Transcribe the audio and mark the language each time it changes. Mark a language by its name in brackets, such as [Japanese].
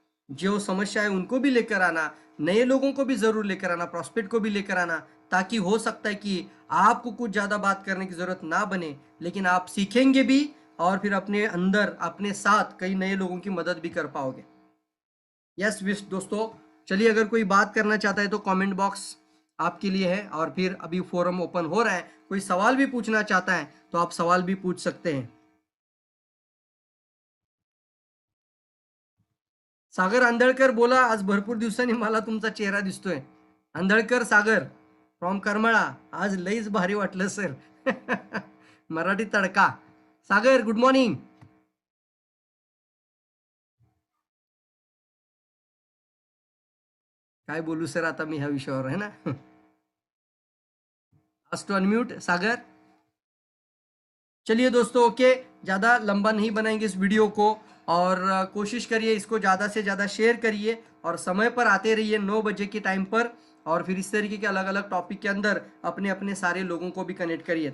[Hindi] जो समस्या है उनको भी लेकर आना, नए लोगों को भी जरूर लेकर आना, प्रॉस्पेक्ट को भी लेकर आना, ताकि हो सकता है कि आपको कुछ ज्यादा बात करने की जरूरत ना बने, लेकिन आप सीखेंगे भी और फिर अपने अंदर अपने साथ कई नए लोगों की मदद भी कर पाओगे। यस विश दोस्तों, चलिए अगर कोई बात करना चाहता है तो कमेंट बॉक्स आपके लिए है, और फिर अभी फोरम ओपन हो रहा है, कोई सवाल भी पूछना चाहता है तो आप सवाल भी पूछ सकते हैं। [Marathi] सागर आंधळकर बोला, आज भरपूर दिवसांनी मला तुमचा चेहरा दिसतोय. आंधळकर सागर फ्रॉम करमळा, आज लईच भारी वाटलं सर. मराठी तडका. सागर गुड मॉर्निंग. काय बोलू सर आता मी ह्या विषयावर, है ना. [English] आज to unmute Sagar. [Hindi] चलिए दोस्तों, ओके, ज़्यादा लंबा नहीं बनाएंगे इस वीडियो को, और कोशिश करिए इसको ज़्यादा से ज़्यादा शेयर करिए, और समय पर आते रहिए 9 बजे के टाइम पर, और फिर इस तरीके के अलग अलग टॉपिक के अंदर अपने अपने सारे लोगों को भी कनेक्ट करिए.